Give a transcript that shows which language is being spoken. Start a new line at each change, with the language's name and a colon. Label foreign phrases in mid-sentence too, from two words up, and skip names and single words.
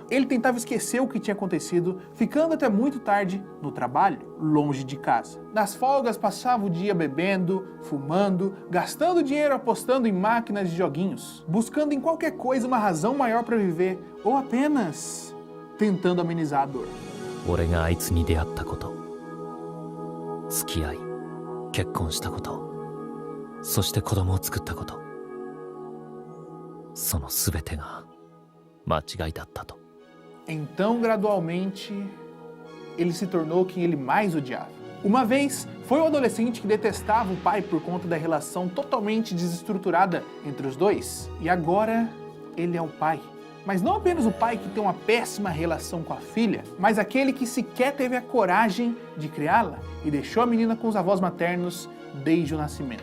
Portuguese: Ele tentava esquecer o que tinha acontecido, ficando até muito tarde no trabalho, longe de casa. Nas folgas passava o dia bebendo, fumando, gastando dinheiro apostando em máquinas de joguinhos, buscando em qualquer coisa uma razão maior para viver, ou apenas tentando amenizar a dor.
Japanese: 俺があいつに出会ったこと、付き合い、結婚したこと、そして子供を作ったこと、その全てが
Portuguese: Então, gradualmente, ele se tornou quem ele mais odiava. Uma vez, foi um adolescente que detestava o pai por conta da relação totalmente desestruturada entre os dois. E agora, ele é o pai. Mas não apenas o pai que tem uma péssima relação com a filha, mas aquele que sequer teve a coragem de criá-la e deixou a menina com os avós maternos desde o nascimento.